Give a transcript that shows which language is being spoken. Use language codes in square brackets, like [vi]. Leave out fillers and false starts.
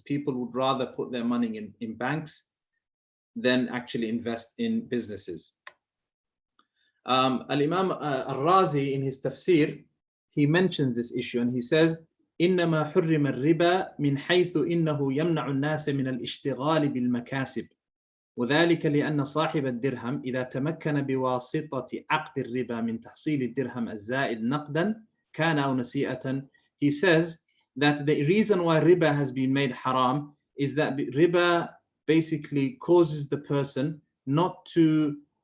[en] People would rather put their money in banks than actually invest in businesses. Al-Imam al-Razi, in his tafsir, he mentions this issue, and he says, [ar] إنما حرم الربا من حيث إنه يمنع الناس من الاشتغال بالمكاسب، وذلك لأن صاحب الدرهم إذا تمكن بواسطة عقد الربا من تحصيل الدرهم الزائد نقدا كان أو نسيئة. [en] He says that the reason why riba has been made haram is that riba basically causes the person not to